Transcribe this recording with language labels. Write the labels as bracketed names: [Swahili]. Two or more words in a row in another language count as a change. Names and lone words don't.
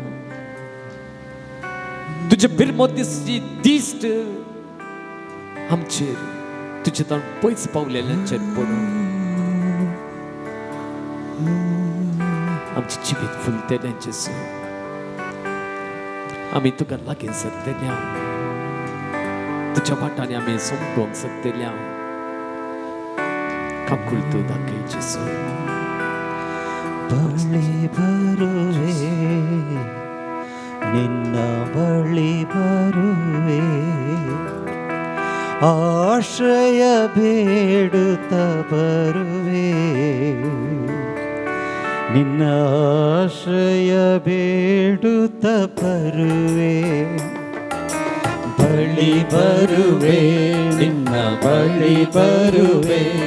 [Konkani] तुजे बिरमोदीची दिश्ट आमचेर तुजे तोंड पयस पावलेल्यांचेर पडो आमचे जिवीत फुलतेलें जेसू आमी तुका लागीं सरतल्या तुज्या वाटांनी आमी सोंपोवंक शकतल्या काकुळ तूं दाखय जेसू [Kannada] ಬಳಿ ಬರುವೆ ನಿನ್ನ ಬಳಿ ಬರುವೆ ಆಶ್ರಯ ಬೇಡುತ್ತ ಬರುವೆ ನಿನ್ನ ಆಶ್ರಯ ಬೇಡುತ್ತ ಬರುವೆ ಬಳಿ ಬರುವೆ ನಿನ್ನ ಬಳಿ ಬರುವೆ